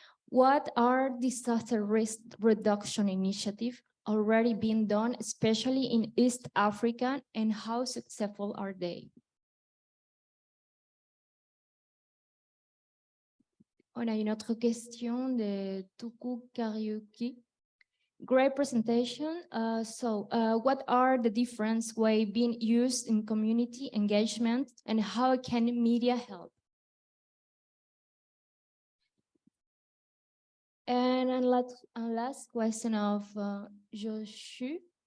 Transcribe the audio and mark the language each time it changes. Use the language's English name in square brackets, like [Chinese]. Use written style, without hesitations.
[English] What are disaster risk reduction initiatives already being done, especially in East Africa, and how successful are they? [French] On a une autre question de Tuku Kariuki. [English] Great presentation. What are the different ways being used in community engagement, and how can media help? And last question of Joshua.